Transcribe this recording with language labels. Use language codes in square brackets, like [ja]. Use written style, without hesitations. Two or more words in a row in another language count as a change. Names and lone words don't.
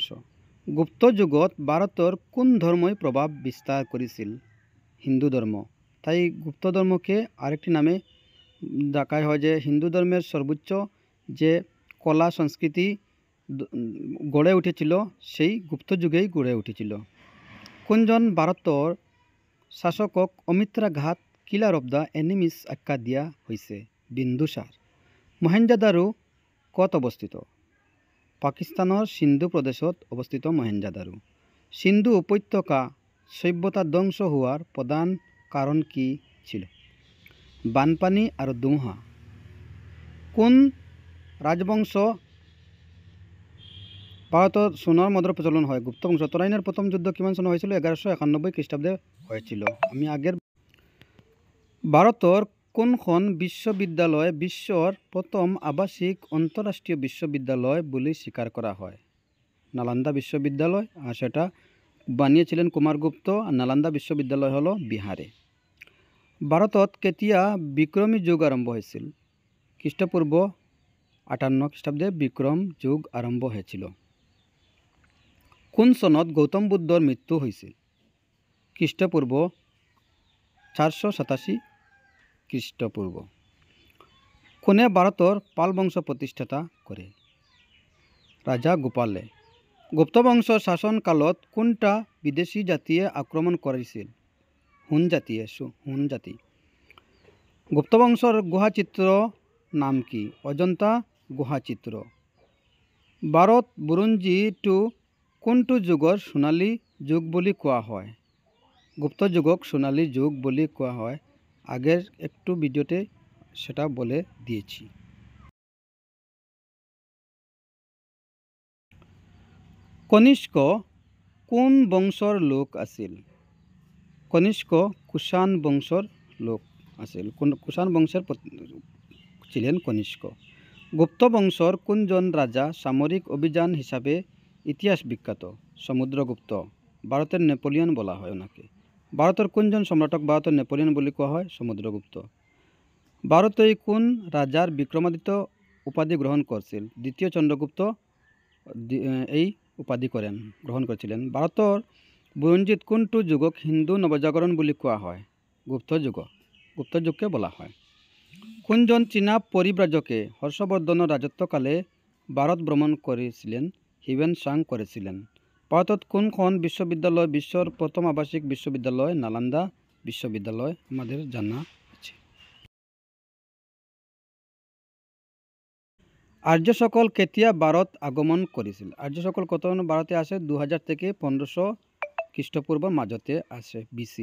[bn] গুপ্ত যুগত ভারতের কোন ধর্মই প্রভাব বিস্তার করেছিল? হিন্দু ধর্ম। তাই গুপ্ত ধর্মকে আরেকটি নামে ডাকা হয় যে হিন্দু ধর্মের সর্বোচ্চ যে কলা সংস্কৃতি গড়ে উঠেছিল সেই গুপ্ত যুগেই গড়ে উঠেছিল। [as] কোনজন ভারতৰ শাসকক অমিত্ৰাঘাত [en] killer of the enemies [as] আখ্যা দিয়া হৈছে? বিন্দুসাৰ। মহেঞ্জোদাৰো ক'ত অৱস্থিত? পাকিস্তানৰ সিন্ধু প্ৰদেশত অৱস্থিত মহেঞ্জোদাৰো। সিন্ধু উপত্যকা সভ্যতা ধ্বংস হোৱাৰ প্ৰধান কাৰণ কি ছিল? বানপানী আৰু ধুমুহা। [bn] কোন রাজবংশ ভারতের সোনার মুদ্রা প্রচলন হয়? গুপ্ত বংশ। তরাইনের প্রথম যুদ্ধ কিমান চনত হয়েছিল? ১১৯৯ খ্ৰীষ্টাব্দে হয়েছিল। আমি আগের ভারতের কোনখন বিশ্ববিদ্যালয় বিশ্বৰ প্রথম আবাসিক আন্তঃরাষ্ট্রীয় বিশ্ববিদ্যালয় বলে স্বীকার করা হয়? নালন্দা বিশ্ববিদ্যালয়, আর সেটা বানিয়েছিলেন কুমারগুপ্ত। আর নালন্দা বিশ্ববিদ্যালয় হলো বিহারে। [as] ভারতত কেতিয়া বিক্রমী যুগ আরম্ভ হয়েছিল? [bn] খ্ৰীষ্টপূর্ব ৫৮ খ্ৰীষ্টাব্দে বিক্রম যুগ আরম্ভ হয়েছিল। [as] কোন চনত গৌতম বুদ্ধৰ মৃত্যু হৈছিল? [bn] খ্ৰীষ্টপূর্ব ৪৮৭ খ্ৰীষ্টপূর্ব। কোনে ভারতের পাল বংশ প্রতিষ্ঠাতা করে? [as] রাজা গোপালে। গুপ্ত বংশৰ শাসনকালত কোনটা বিদেশী জাতিয়ে আক্রমণ করেছিল? হুন জাতি। গুপ্ত বংশৰ গুহাচিত্ৰ নাম কি? অজন্তা গুহাচিত্ৰ। ভারত বুৰঞ্জীটো কোনটো যুগৰ সোণালী যুগ বুলি কোৱা হয়? [bn] গুপ্ত যুগক সোণালী যুগ বলে কোয়া হয়। আগের একটু ভিডিওতে সেটা বলে দিয়েছি। [as] কনিষ্ক কোন বংশৰ লোক আছিল? কনিষ্ক কুষাণ বংশৰ লোক আছিল। [bn] কুষাণ বংশের ছিলেন কনিষ্ক। [as] গুপ্ত বংশৰ কোনজন রাজা সামরিক অভিযান হিসাবে ইতিহাস বিখ্যাত? [bn] সমুদ্রগুপ্ত। ভারতের নেপোলিয়ন বলা হয় ওনাকে। ভারতের কোনজন সম্রাটক ভারতের নেপোলিয়ন বলে কোয়া হয়? সমুদ্রগুপ্ত। ভারতে কোন রাজার বিক্রমাদিত্য উপাধি গ্রহণ করছিল? দ্বিতীয় চন্দ্রগুপ্ত এই উপাধি গ্রহণ করেছিলেন। [as] ভারতের বুৰঞ্জীত কোনটো যুগক হিন্দু নবজাগরণ বলে কোয়া হয়? [bn] গুপ্ত যুগকে বলা হয়। কোনজন চীনা পরিব্রাজকে হর্ষবর্ধনের রাজত্বকালে ভারত ভ্রমণ করেছিলেন? [as] হিউয়েন সাং করেছিলেন। ভারতত কোনখন বিশ্ববিদ্যালয় বিশ্বৰ প্রথম আবাসিক বিশ্ববিদ্যালয়? [bn] নালন্দা বিশ্ববিদ্যালয় আমাদের জানা আছে। [as] আর্য সকল কেতিয়া ভারত আগমন করেছিল? [bn] আর্য সকল কত ভারতে আসে? 2000 থেকে 1500 খ্রিস্টপূর্ব মাঝতে আসে, বিসি।